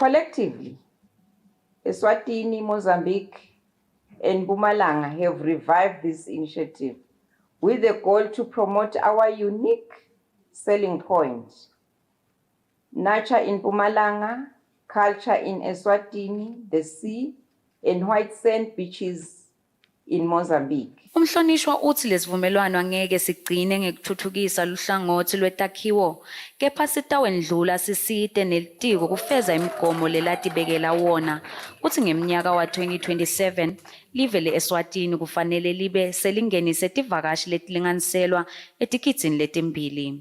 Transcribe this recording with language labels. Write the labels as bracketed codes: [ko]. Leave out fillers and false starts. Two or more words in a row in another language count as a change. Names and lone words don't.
[en] Collectively, Eswatini, Mozambique, and Mpumalanga have revived this initiative with the goal to promote our unique selling point, nurture in Mpumalanga, culture in Eswatini, the sea, and white sand beaches in Mozambique. [ss] Umhlonishwa uthi lesivumelwano angeke sigcine ngekuthuthukisa luhlangothi lwetakhiwo, kepha sitawendlula siside nelitiko kufeza imigomo lelatibekela wona, kuthi ngemnyaka wa 2027 live le-Eswatini kufanele libe selingenise tivakashi letilinganiselwa etigidini letimbili.